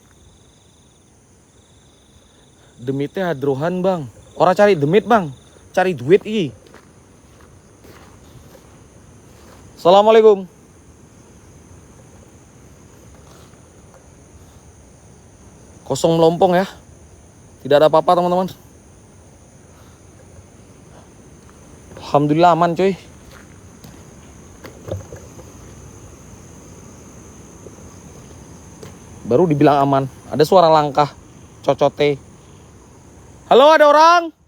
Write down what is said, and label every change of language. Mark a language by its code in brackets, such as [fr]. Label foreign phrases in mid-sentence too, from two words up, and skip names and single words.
[id] Demitnya hadrohan bang. Orang cari demit bang. Cari duit i. Assalamualaikum. Kosong melompong ya. Tidak ada apa-apa teman-teman. Alhamdulillah aman cuy. Baru dibilang aman. Ada suara langkah. Cocote. Halo ada orang?